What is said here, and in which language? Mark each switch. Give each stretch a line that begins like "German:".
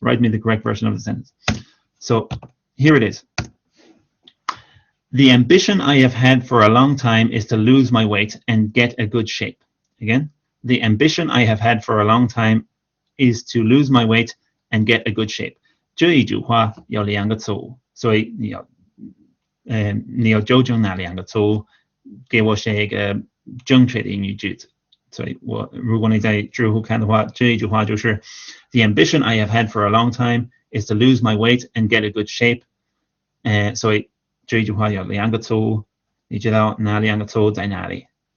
English: Write me the correct version of the sentence. So here it is. The ambition I have had for a long time is to lose my weight and get a good shape. Again, the ambition I have had for a long time is to lose my weight and get a good shape.
Chinese: 这一句话有两个错误，所以你要纠正那两个错误，给我写一个正确的英语句子。所以如果你在知乎看的话，这一句话就是
English: The ambition I have had for a long time is to lose my weight and get a good shape.
Chinese: 所以这一句话有两个错误，你知道哪两个错误在哪里？